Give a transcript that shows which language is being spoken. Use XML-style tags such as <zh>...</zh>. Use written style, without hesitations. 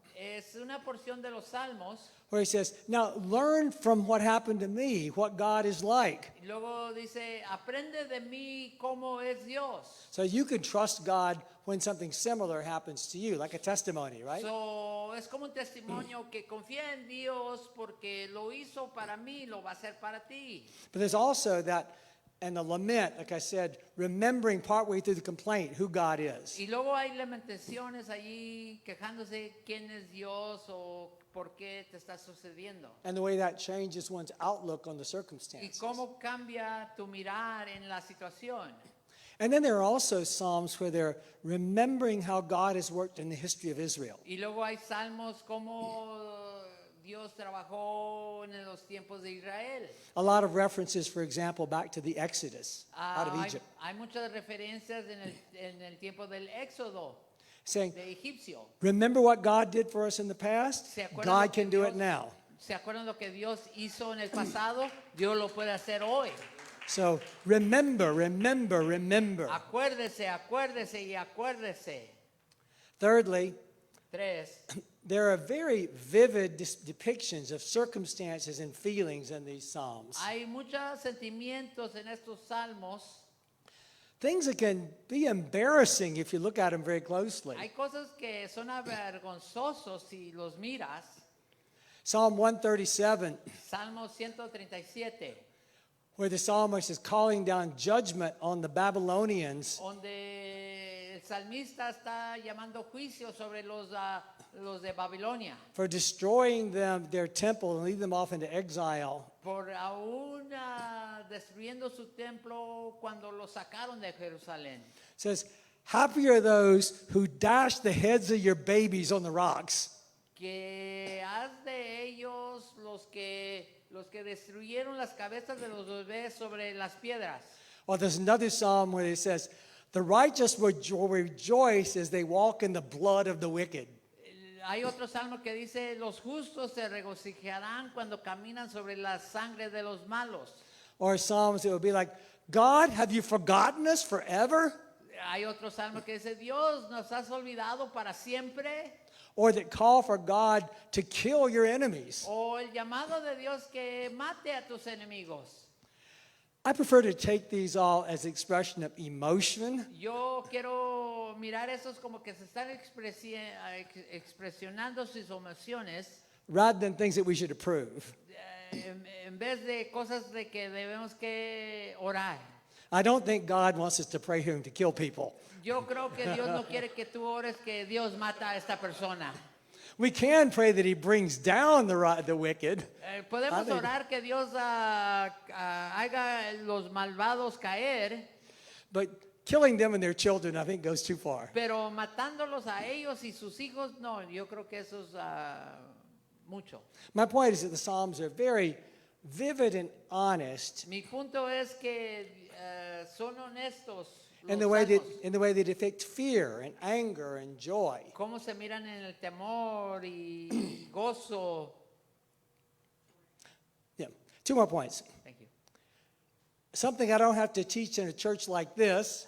<es>Es una porción de los Salmos.</es> <en>where he says, now learn from what happened to me, what God is like.</en> <es>Y luego dice, aprende de mí cómo es Dios.</es> <en>So you can trust God when something similar happens to you, like a testimony, right?</en> <es>So, es como un testimonio que confía en Dios porque lo hizo para mí, lo va a hacer para ti.</es> <en>But there's also that, and the lament, like I said, remembering partway through the complaint who God is.</en> <es>Y luego hay lamentaciones allí quejándose quién es Dios o por qué te está sucediendo.</es> <en>And the way that changes one's outlook on the</en> <es>Y</es> <en>circumstances.</en> <es>cómo cambia tu mirar en la situación.</es> <en>And then there are also Psalms where they're remembering how God has worked in the history of Israel.</en> <es>Y luego hay salmos como Dios trabajó en los tiempos de Israel.</es> <en>A lot of references, for example, back to the Exodus out of Egypt,</en> <es>Hay muchas referencias en el tiempo del Éxodo</es> <en>saying,</en> <es>de egipcio.</es> <en>remember what God did for us in the past?</en> <es>¿Se acuerdan</es> <en>God</en> <es>lo que</es> <en>can do it</en> <es>Dios-</es> <en>now.</en> <es>¿Se acuerdan lo que Dios hizo en el pasado? Dios lo puede hacer hoy.</es> <en>So remember, remember, remember.</en> <es>Acuérdese, acuérdese y acuérdese.</es> <en>Thirdly,</en> <es>3.</es> <en>there are very vivid depictions of circumstances and feelings in these Psalms.</en> <es>Hay muchos sentimientos en estos salmos.</es> <en>Things that can be embarrassing if you look at them very closely.</en> <es>Hay cosas que son avergonzosos si los miras.</es> <en>Psalm 137,</en> <es>Salmo 137,</es> <en>where the psalmist is calling down judgment on the Babylonians</en> <es>donde el salmista está llamando juicio sobre los de Babilonia</es> <en>for destroying them, their temple, and leading them off into exile.</en> <es>por aún destruyendo su templo cuando lo sacaron de Jerusalén.</es> <en>It says, happy are those who dash the heads of your babies on the rocks.</en> <es>Que haz de ellos los que destruyeron las cabezas de los bebés sobre las piedras.</es> <en>Or there's another psalm where it says, the righteous will rejoice as they walk in the blood of the wicked.</en> <es>Hay otro salmo que dice, los justos se regocijarán cuando caminan sobre la sangre de los malos.</es> <en>Or psalms that would be like, God, have you forgotten us forever?</en> <es>Hay otro salmo que dice, Dios, ¿nos has olvidado para siempre?</es> <en>Or that call for God to kill your enemies.</en> <es>O el llamado de Dios que mate a tus enemigos.</es> <en>I prefer to take these all as expression of emotion</en> <es>Yo quiero mirar esos como que se están expresionando sus emociones</es> <en>rather than things that we should approve.</en> <es>en vez de cosas de que debemos que orar.</es> <en>I don't think God wants us to pray Him to kill people.</en> <es>Yo creo que Dios no quiere que tú ores que Dios mata a esta persona.</es> <en>We can pray that He brings down the wicked,</en> <es>Podemos Aleluya. orar que Dios haga los malvados caer,</es> <en>but killing them and their children, I think, goes too far.</en> <es>pero matándolos a ellos y sus hijos, no, yo creo que eso es mucho.</es> <en>My point is that the Psalms are very vivid and honest</en> <es>Mi punto es que son honestos</es> <en>in</en> <es>los</es> <en>the way</en> <es>salmos.</es> <en>they depict fear and anger and joy.</en> <es>Cómo se miran en el temor y gozo.</es> <en>Yeah. Two more points. Thank you. Something I don't have to teach in a church like this</en>